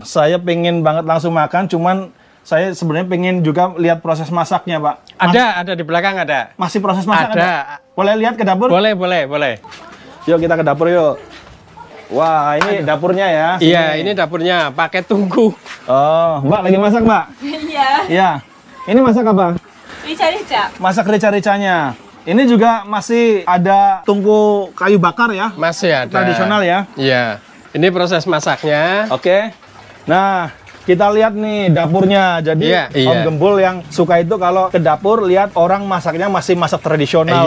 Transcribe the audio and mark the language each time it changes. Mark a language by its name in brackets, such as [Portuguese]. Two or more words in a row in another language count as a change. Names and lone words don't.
[Indonesian] Saya pengen banget langsung makan, cuman saya sebenarnya pengen juga lihat proses masaknya, Pak. Ada di belakang ada. Masih proses masak Ada. Boleh lihat ke dapur? Boleh, boleh. Yuk kita ke dapur yuk. Wah, ini dapurnya ya. Iya, Sini. ini dapurnya pakai tungku. Oh, Mbak lagi masak, Mbak? Iya, Iya. Ini masak apa? rica-rica. Masak rica-ricanya. Ini juga masih ada tungku kayu bakar ya? Masih ada. Tradisional ya? Iya. Ini proses masaknya. Oke. Nah, kita lihat nih dapurnya. Jadi Iya, iya. Om Gembul yang suka itu kalau ke dapur lihat orang masaknya masih masak tradisional